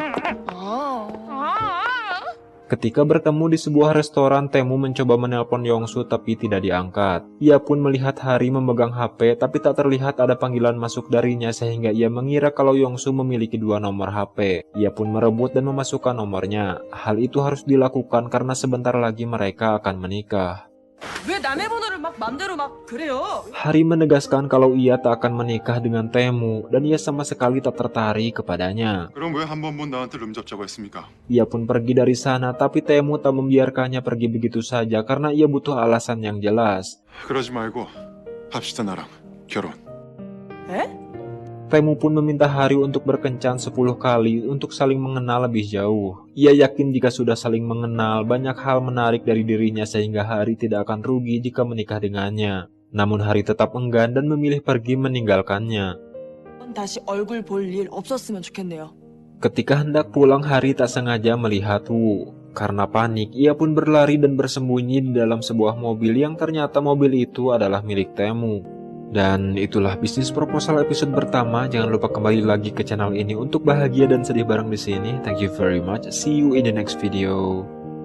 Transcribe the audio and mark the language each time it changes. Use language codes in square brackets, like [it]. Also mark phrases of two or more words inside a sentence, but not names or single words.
[id] Ketika bertemu di sebuah restoran, Tae-moo mencoba menelpon Yongsu tapi tidak diangkat. Ia pun melihat Hari memegang HP tapi tak terlihat ada panggilan masuk darinya sehingga ia mengira kalau Yongsu memiliki 2 nomor HP. Ia pun merebut dan memasukkan nomornya. Hal itu harus dilakukan karena sebentar lagi mereka akan menikah. [ko] 왜 남의 번호를 막 맘대로 막 그래요? [id] Hari menegaskan kalau ia tak akan menikah dengan Tae-moo dan ia sama sekali tak tertarik kepadanya. [ko] 그럼 왜 한 번 본 나한테 룸 잡자고 했습니까? [id] Ia pun pergi dari sana tapi Tae-moo tak membiarkannya pergi begitu saja karena ia butuh alasan yang jelas. [ko] 그러지 말고 합시다 나랑 결혼. 에? [id] Tae-moo pun meminta Hari untuk berkencan 10 kali untuk saling mengenal lebih jauh. Ia yakin jika sudah saling mengenal, banyak hal menarik dari dirinya sehingga Hari tidak akan rugi jika menikah dengannya. Namun Hari tetap enggan dan memilih pergi meninggalkannya. [ko] 다시 얼굴 볼 일 없었으면 좋겠네요. [id] Ketika hendak pulang, Hari tak sengaja melihat Woo. Karena panik, ia pun berlari dan bersembunyi di dalam sebuah mobil yang ternyata mobil itu adalah milik Tae-moo. Dan itulah bisnis proposal episode pertama. Jangan lupa kembali lagi ke channel ini untuk bahagia dan sedih bareng di sini. [en] Thank you very much. See you in the next video.